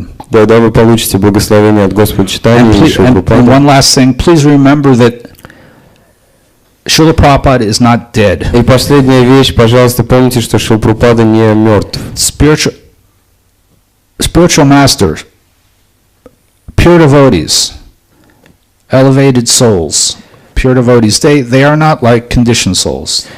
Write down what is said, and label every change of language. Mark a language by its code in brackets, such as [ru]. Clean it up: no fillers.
[ru] Тогда вы получите благословение от Господа Чайтаньи и Шрилы Прабхупады. [en] And one last thing, please remember that Srila Prabhupada is not dead. [ru] И последняя вещь, пожалуйста, помните, что Шрила Прабхупада не мертв. [en] Spiritual masters, pure devotees, elevated souls, pure devotees, they are not like conditioned souls.